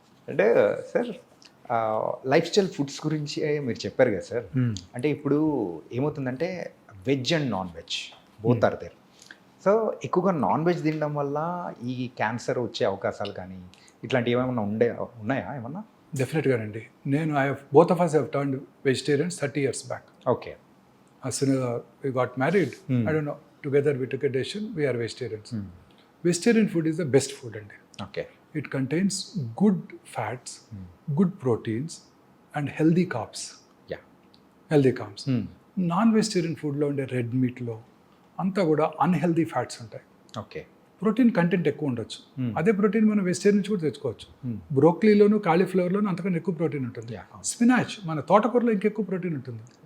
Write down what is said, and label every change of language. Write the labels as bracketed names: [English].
[Telugu] అంటే sir life style foods గురించి మీరు చెప్పారు కదా సార్. అంటే ఇప్పుడు ఏమవుతుందంటే [English] Veg and non veg both are there. [Telugu] So ఎక్కువగా నాన్ వెజ్ తినడం వల్ల ఈ క్యాన్సర్ వచ్చే అవకాశాలు కానీ ఇట్లాంటివి ఏమైనా ఉన్నాయా ఏమన్నా? డెఫినెట్గానండి. నేను [English] Both of us have turned vegetarians 30 years back. Okay. As soon as we got married, I don't know, together we took a decision, we are vegetarians. Vegetarian food is the best food అండి. Okay. It contains good fats, good proteins and healthy carbs. Yeah. Healthy carbs. [Telugu] Non vegetarian ఫుడ్లో ఉండే red మీట్లో అంతా కూడా unhealthy fats ఉంటాయి. Okay. Protein content ఎక్కువ ఉండొచ్చు. అదే ప్రోటీన్ మనం వెజిటేరియన్ నుంచి కూడా తెచ్చుకోవచ్చు. బ్రోక్లీలోను కాలీఫ్లవర్లోను అంతకన్నా ఎక్కువ ప్రోటీన్ ఉంటుంది. స్పినాచ్ మన తోటకూరలో ఇంకెక్కువ ప్రోటీన్ ఉంటుంది.